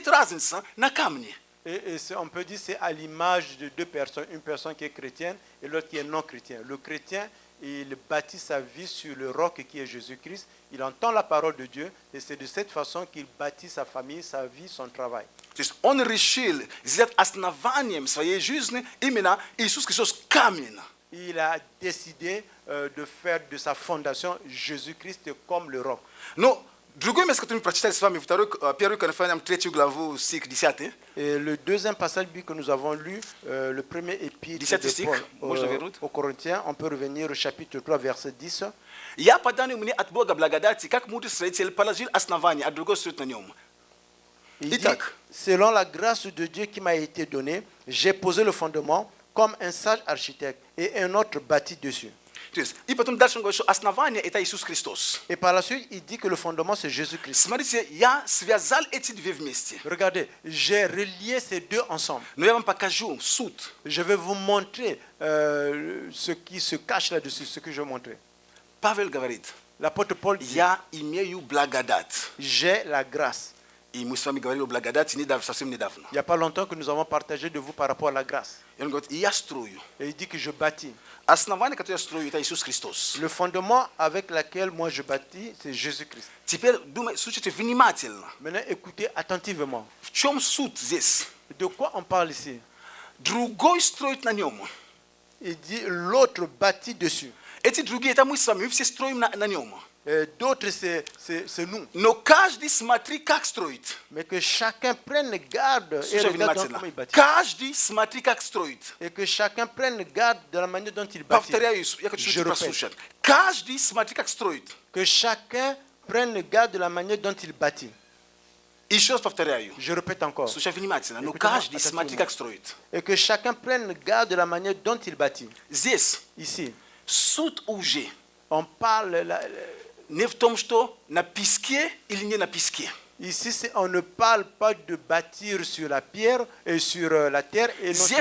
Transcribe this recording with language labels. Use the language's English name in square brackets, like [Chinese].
[Russian] Нет разницы на камне. [French] on peut dire que c'est à l'image de deux personnes, une personne qui est chrétienne et l'autre qui est non chrétien. Le chrétien, il bâtit sa vie sur le roc qui est Jésus-Christ. Il entend la parole de Dieu et c'est de cette façon qu'il bâtit sa famille, sa vie, son travail. [Russian] То есть, он решил сделать основанием своей жизни именно Иисус Христос камень. [French] Il a décidé de faire de sa fondation Jésus-Christ comme le roc. [Russian] Но другое место, которое мы прочитали с вами, 1 Коринфянам 3 главу, стих 10. [French] Et le deuxième passage biblique que nous avons lu, le premier épître 17 de [Russian] стих, [French] Paul [Russian] можно вернуть? [French] aux Corinthiens, on peut revenir au chapitre 3, verset 10. [Russian] Я по данным мне от Бога благодати, как мудрый строитель, положил основание, а другой строит на нем. [French] Il dit, [Russian] Итак, [French] selon la grâce de Dieu qui m'a été donnée, j'ai posé le fondement comme un sage architecte et un autre bâti dessus. [Russian] то есть, и потом дальше он говорит, что основание это Иисус Христос. [French] Et par la suite, il dit que le fondement, c'est Jésus-Christ. [Russian] Смотрите, я связал эти две вместе. [French] Regardez, j'ai relié ces deux ensemble. [Russian] Но я вам покажу суд. [French] Je vais vous montrer ce qui se cache là-dessus, ce que je vais montrer. [Russian] Павел говорит, [French] L'apôtre Paul dit, [Russian] я имею благодать. [French] j'ai la grâce. [Russian] И мы с вами говорили о благодати совсем недавно. [French] Il n'y a pas longtemps que nous avons partagé de vous par rapport à la grâce. [Russian] И он говорит, и я строю. [French] Et il dit que je bâtis. [Russian] Основание, которое я строю, это Иисус Христос. [French] Le fondement avec lequel moi je bâtis, c'est Jésus-Christ. [Russian] Теперь слушайте внимательно. [French] Maintenant, écoutez attentivement. [Russian] В чем суд здесь? [French] De quoi on parle ici? [Russian] Другой строит на нем. [French] Il dit l'autre bâtit dessus. [Russian] Эти другие, это мы с вами, мы все строим на нем. [French] D'autres, c'est nous. [Russian] Но каждый смотри, как строит. [French] Mais que chacun prenne garde et [Russian] Слушай [French] regarde donc [Russian] внимательно. [French] comment il bâtit. [Russian] Каждый смотри, как строит. [French] Et que chacun prenne garde de la manière dont il bâtit. [Russian] Повторяю, я хочу, [French] Je [Russian] чтобы [French] répète. [Russian] прослушать. Каждый смотри, как строит. [French] Que chacun prenne garde de la manière dont il bâtit. [Russian] Еще раз повторяю. [French] Je répète encore. [Russian] Слушай внимательно. Но [French] Écoutez-moi [Russian] каждый смотри, [French] attentivement. [Russian] как строит. [French] Et que chacun prenne garde de la manière dont il bâtit. [Russian] Здесь [French] Ici, [Russian] суд уже [French] on parle... [Russian] не в том, что на песке или не на песке. [French] Ici, on ne parle pas de bâtir sur la pierre et sur la terre et non sur la